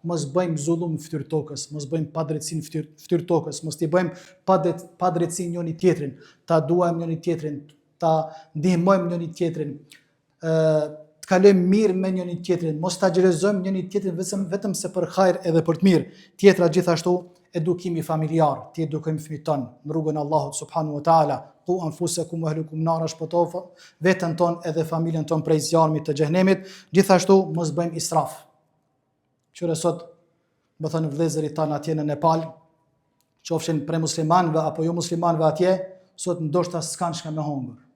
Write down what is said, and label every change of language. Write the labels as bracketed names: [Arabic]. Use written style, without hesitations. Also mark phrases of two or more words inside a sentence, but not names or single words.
[Albanian] mos bëjmë zullum në fytyrë tokës, mos bëjmë padrejtësi në fytyrë tokës, mos t'i bëjmë padrejtësi njëri tjetrin, ta duajmë njëri tjetrin, ta ndihmojmë njëri tjetrin, të kalojmë mirë me njëri tjetrin, mos ta xhelozojmë njëri tjetrin vetëm se për hajër edhe për të mirë. Tjetra gjithashtu edukimi familjar, ti edukojmë fëmijët tonë në rrugën e Allahut [Arabic] سبحانه وتعالى. قوا أنفسكم وأهليكم نارا, [Albanian] shpëtof veten tonë edhe familjen tonë prej zjarmit të xhenemit. Gjithashtu mos bëjmë israf. Qëre sot, më thënë vëllezërit tanë atje në Nepal, qofshin prej muslimanëve apo jo muslimanëve atje, sot ndoshta s'kan çka me hongër.